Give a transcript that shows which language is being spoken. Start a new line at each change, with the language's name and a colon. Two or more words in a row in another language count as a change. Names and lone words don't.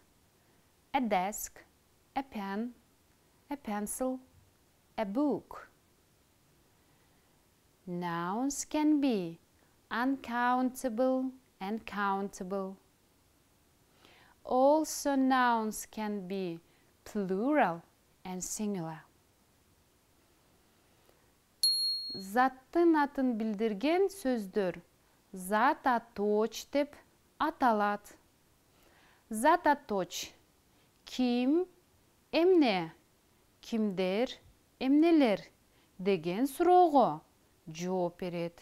English: A desk, a pen, a pencil, a book. Nouns can be uncountable and countable. Also, nouns can be plural and singular.
Kyrgyz: Заттын атын билдирген сөздөр зат аточ деп аталат. Зат аточ ким, эмне, кимдер, эмнелер деген суроого жооп берет.